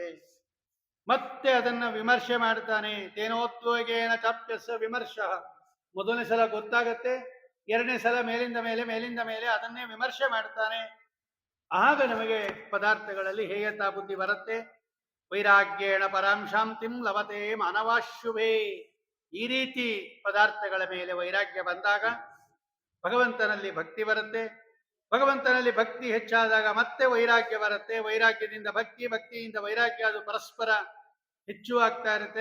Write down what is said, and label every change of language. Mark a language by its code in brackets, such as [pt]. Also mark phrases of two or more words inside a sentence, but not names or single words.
[kn] ಮತ್ತೆ ಅದನ್ನ ವಿಮರ್ಶೆ ಮಾಡ್ತಾನೆ. [sa] ತೇನೋದ್ವೇಗೇನ ಚಾಪ್ಯಸ್ಯ ವಿಮರ್ಶ. [kn] ಮೊದಲನೇ ಸಲ ಗೊತ್ತಾಗತ್ತೆ, ಎರಡನೇ ಸಲ ಮೇಲಿಂದ ಮೇಲೆ ಮೇಲಿಂದ ಮೇಲೆ ಅದನ್ನೇ ವಿಮರ್ಶೆ ಮಾಡ್ತಾನೆ. ಆಗ ನಮಗೆ ಪದಾರ್ಥಗಳಲ್ಲಿ ಹೇಯತಾ ಬುದ್ಧಿ ಬರುತ್ತೆ. [sa] ವೈರಾಗ್ಯೇಣ ಪರಾಂ ಶಾಂತಿಂ ಲಭತೆ ಮಾನವಾಶುಭೇ. [kn] ಈ ರೀತಿ ಪದಾರ್ಥಗಳ ಮೇಲೆ ವೈರಾಗ್ಯ ಬಂದಾಗ ಭಗವಂತನಲ್ಲಿ ಭಕ್ತಿ ಬರುತ್ತೆ. ಭಗವಂತನಲ್ಲಿ ಭಕ್ತಿ ಹೆಚ್ಚಾದಾಗ ಮತ್ತೆ ವೈರಾಗ್ಯ ಬರುತ್ತೆ. ವೈರಾಗ್ಯದಿಂದ ಭಕ್ತಿ, ಭಕ್ತಿಯಿಂದ ವೈರಾಗ್ಯ, ಅದು ಪರಸ್ಪರ ಹೆಚ್ಚು ಆಗ್ತಾ ಇರುತ್ತೆ.